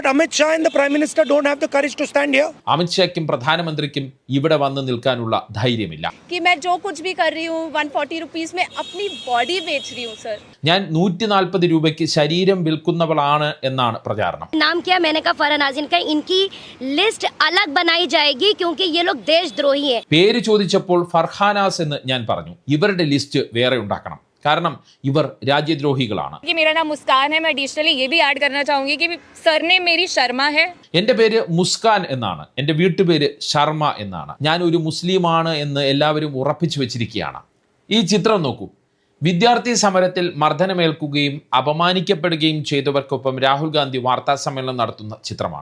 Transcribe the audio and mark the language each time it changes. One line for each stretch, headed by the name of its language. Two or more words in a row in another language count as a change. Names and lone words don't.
English: Amit Shah and the Prime Minister don't have the courage to stand here.
Malayalam: അമിത് ഷായ്ക്കും പ്രധാനമന്ത്രിക്കും ഇവിടെ വന്ന് നിൽക്കാനുള്ള ധൈര്യമില്ല.
Hindi: कि मैं जो कुछ भी कर रही हूँ 140 रुपीस में अपनी बॉडी बेच रही हूँ सर.
Malayalam: ഞാൻ 140 രൂപയ്ക്ക് ശരീരം വിൽക്കുന്നവളാണ് എന്നാണ് പ്രചാരണം.
Hindi: नाम क्या मैंने कहा फरहान नाज़रीन का, इनकी लिस्ट अलग बनाई जाएगी क्योंकि ये लोग देशद्रोही हैं.
Malayalam: പേര് ചോദിച്ചപ്പോൾ ഫർഹാനാസ് എന്ന് ഞാൻ പറഞ്ഞു. ഇവരുടെ ലിസ്റ്റ് വേറെ ഉണ്ടാക്കണം, കാരണം ഇവർ രാജ്യദ്രോഹികളാണ്.
Hindi: कि मेरा नाम मुस्कान है. मैं एडिशनली ये भी ऐड करना चाहूंगी कि सरनेम मेरी शर्मा है.
Malayalam: എൻ്റെ പേര് മുസ്കാൻ എന്നാണ്, എൻ്റെ വീട്ടുപേര് ശർമ്മ എന്നാണ്. ഞാൻ ഒരു മുസ്ലിമാണ് എന്ന് എല്ലാവരും ഉറപ്പിച്ചു വെച്ചിരിക്കുകയാണ്. ഈ ചിത്രം നോക്കൂ. വിദ്യാർത്ഥി സമരത്തിൽ മർദ്ദനമേൽക്കുകയും അപമാനിക്കപ്പെടുകയും ചെയ്തവർക്കൊപ്പം രാഹുൽ ഗാന്ധി വാർത്താ സമ്മേളനം നടത്തുന്ന ചിത്രമാണ്.